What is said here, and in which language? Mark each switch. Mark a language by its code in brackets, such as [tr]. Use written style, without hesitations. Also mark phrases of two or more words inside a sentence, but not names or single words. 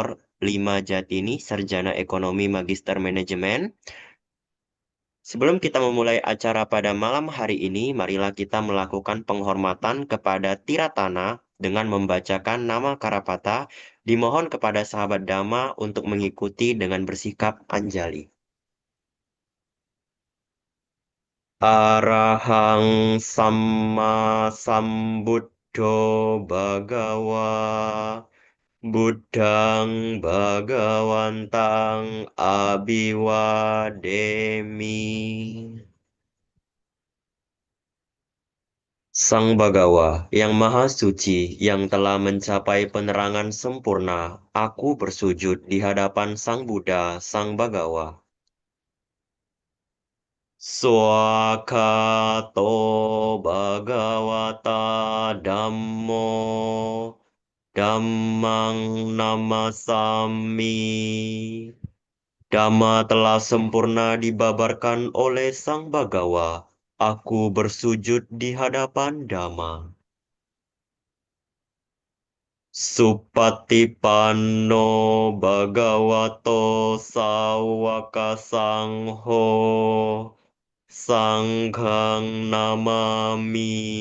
[id] Lima Jatini, Sarjana Ekonomi Magister Manajemen. Sebelum kita memulai acara pada malam hari ini, marilah kita melakukan penghormatan kepada Tiratana dengan membacakan nama Karapata. Dimohon kepada sahabat Dhamma untuk mengikuti dengan bersikap anjali. [pi] Arahang Samma Sambuddho Bhagawa Buddhang Bhagawantang Abhiwademi. [id] Sang Bhagawa, yang Maha Suci, yang telah mencapai penerangan sempurna, aku bersujud di hadapan Sang Buddha, Sang Bhagawa. [pi] Swakato Bhagavata Dhammo Dhammang Namasami. [id] Dhamma telah sempurna dibabarkan oleh Sang Bhagawa. Aku bersujud di hadapan Dhamma. [pi] Supatipanno Bhagavato Sawaka Sangho Sanghang Namami.